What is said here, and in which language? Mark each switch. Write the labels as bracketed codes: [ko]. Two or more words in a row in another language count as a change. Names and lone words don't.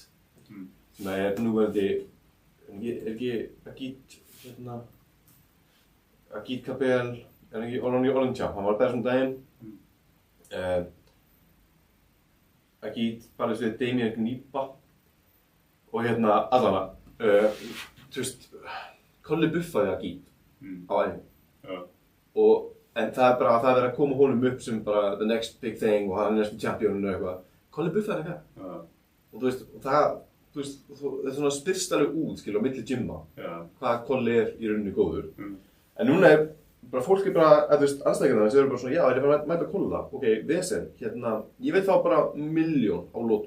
[is] Sem er núverandi, er ekki Agit, hérna, Agit Kabel, er ekki Olympia, hann var bara svona daginn. Agit barðist við Damien Gnipa og hérna allana, þú veist, Kolli buffaði Agit á æfingu. En það er bara að það verið að koma honum upp sem bara [en] the next big thing [is] og hann er næstum championinn og eitthvað. Kolli buffaði eitthvað. Og þú veist, það er svona spyrst alveg út, skilur, á milli gymma, hvað Kolli er í rauninni góður. En núna er bara fólk er bara, þú veist, anstæðingarnar sem eru bara svona, já, ég er bara að mæta Kolla, ok, vesen, hérna, ég vil fá bara 1 milljón á lótu.